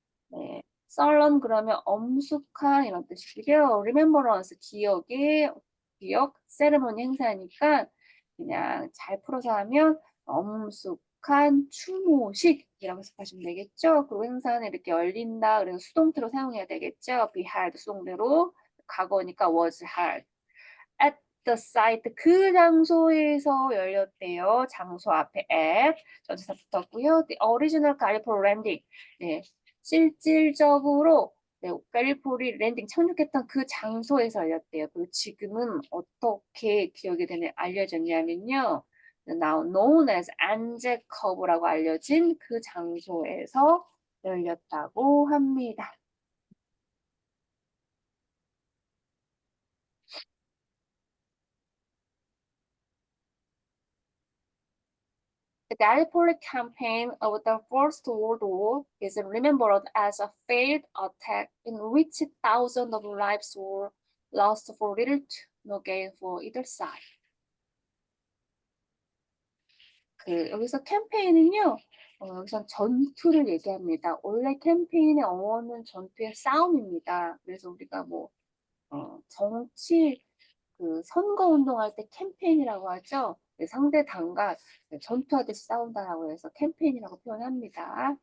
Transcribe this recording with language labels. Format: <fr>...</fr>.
<ko>네, solemn 그러면 엄숙한 이런 뜻이고요. remembrance 기억, ceremony 행사니까 그냥 잘 풀어서 하면 엄숙한 추모식이라고 해석하시면 되겠죠. 그리고 행사는 이렇게 열린다. 그래서 수동태로 사용해야 되겠죠.</ko> <en>be held</en> <ko>수동태로 과거니까</ko> <en>was held. at the site</en> <ko>그 장소에서 열렸대요. 장소 앞에 at 전치사 붙었고요.</ko> <en>The original Gallipoli landing.</en> <ko>네, 실질적으로 네, 갈리폴리 랜딩 착륙했던 그 장소에서 열렸대요. 그리고 지금은 어떻게 기억이 되냐 알려졌냐면요.</ko> <en>now known as</en> <ko>안제커브라고 알려진 그 장소에서 열렸다고 합니다.</ko> <en>The Gallipoli campaign of the First World War is remembered as a failed attack in which thousands of lives were lost for little to no gain for either side.</en> <ko>여기서 캠페인은요, 여기서 전투를 얘기합니다. 원래 캠페인의 어원은 전투의 싸움입니다. 그래서 우리가 뭐, 정치, 선거 운동할 때 캠페인이라고 하죠. 상대 당과 전투하듯이 싸운다라고 해서 캠페인이라고 표현합니다.</ko>